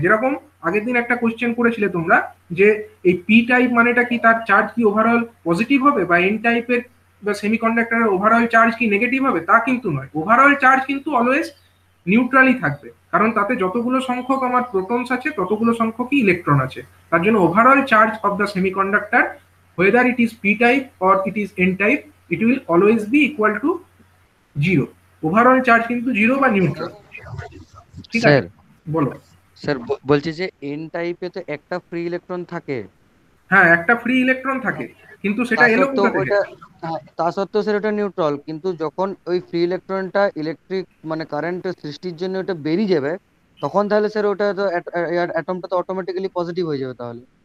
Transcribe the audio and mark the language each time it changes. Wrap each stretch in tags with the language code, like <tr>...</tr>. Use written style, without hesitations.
<bn>যেরকম আগের দিন একটা কোশ্চেন করেছিলে তোমরা যে এই পি টাইপ মানেটা কি, তার চার্জ কি ওভারঅল পজিটিভ হবে, বা এন টাইপের বা সেমিকন্ডাক্টরের ওভারঅল চার্জ কি নেগেটিভ হবে, তা কিন্তু নয়। ওভারঅল চার্জ কিন্তু অলওয়েজ নিউট্রালই থাকবে, কারণ তাতে যতগুলো সংখ্যক আমার প্রোটনস আছে ততগুলো সংখ্যকই ইলেকট্রন আছে। তার জন্য</bn> <en>Overall charge of the semiconductor, whether it is p type or it is n type, it will always be equal to 0।</en> <bn>Overall charge কিন্তু 0 বা নিউট্রাল, ঠিক আছে। স্যার, বলো। স্যার বলছি যে এন টাইপে তো একটা ফ্রি ইলেকট্রন থাকে। হ্যাঁ, একটা ফ্রি ইলেকট্রন থাকে, কিন্তু তা সেটা এলো সত্ত্বেও কোথা থেকে? ওইটা, হ্যাঁ, তা সত্ত্বেও স্যার ওটা নিউট্রাল, কিন্তু যখন ওই ফ্রি ইলেকট্রনটা ইলেকট্রিক মানে কারেন্ট সৃষ্টির জন্য ওটা বেরিয়ে যাবে, তখন তাহলে স্যার ওটা তো অ্যাটমটা তো অটোমেটিক্যালি পজিটিভ হয়ে যাবে তাহলে।</bn>